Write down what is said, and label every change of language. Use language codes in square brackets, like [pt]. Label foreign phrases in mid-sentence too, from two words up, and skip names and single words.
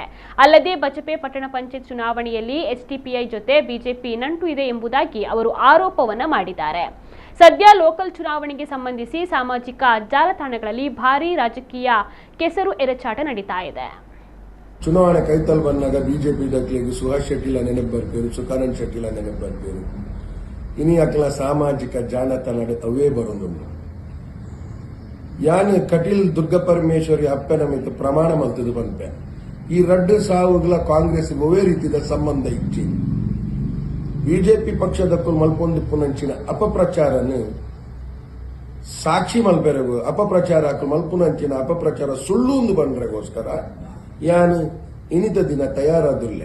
[kn] ಅಲ್ಲದೆ ಬಚಪೆ ಪಟ್ಟಣ ಪಂಚಾಯತ್ ಚುನಾವಣೆಯಲ್ಲಿ ಎಸ್ಡಿಪಿಐ ಜೊತೆ ಬಿಜೆಪಿ ನಂಟು ಇದೆ ಎಂಬುದಾಗಿ ಅವರು ಆರೋಪವನ್ನ ಮಾಡಿದ್ದಾರೆ. ಸದ್ಯ ಲೋಕಲ್ ಚುನಾವಣೆಗೆ ಸಂಬಂಧಿಸಿ ಸಾಮಾಜಿಕ ಜಾಲತಾಣಗಳಲ್ಲಿ ಭಾರೀ ರಾಜಕೀಯ ಕೆಸರು ಎರಚಾಟ ನಡೀತಾ ಇದೆ. [tcy] ಚುನಾವಣೆ ಕೈತಲ್ ಬಂದಾಗ ಬಿಜೆಪಿ ದಕ್ಲಿಗೆ ಸುಹಾಸ್ ಶೆಟ್ಟಿಲ ನೆನಪು ಬರ್ಪೇರು, ಸುಖಾನಂದ್ ಶೆಟ್ಟಿಲ ನೆನಪು ಬರ್ಪೇರು. ಇನಿ ಅಕ್ಲ ಸಾಮಾಜಿಕ ಜಾಲತಾಣ ಅವೇ ಬರೋದು. ಯಾನ್ ಕಟೀಲ್ ದುರ್ಗಪರಮೇಶ್ವರಿ ಅಪ್ಪನ ಮಿತ್ತು ಪ್ರಮಾಣ ಮಲ್ತದು ಬಂತೆ. ಈ ರಡ್ಡು ಸಾವುಗಳ ಕಾಂಗ್ರೆಸ್ ಒವೇ ರೀತಿಯ ಸಂಬಂಧ ಇಚ್ಚಿ ಬಿಜೆಪಿ ಪಕ್ಷದಕ್ಕೂ ಮಲ್ಪೊಂದಿಪ್ಪುನಂಚಿನ ಅಪಪ್ರಚಾರನು ಸಾಕ್ಷಿ ಮಲ್ಪೆರಗು ಅಪಪ್ರಚಾರ ಮಲ್ಪುನಂಚಿನ ಅಪಪ್ರಚಾರ ಸುಳ್ಳು ಒಂದು ಬಂದ್ರೆಗೋಸ್ಕರ ಯಾನು ಇನಿತ ದಿನ ತಯಾರಾದುಲ್ಲ.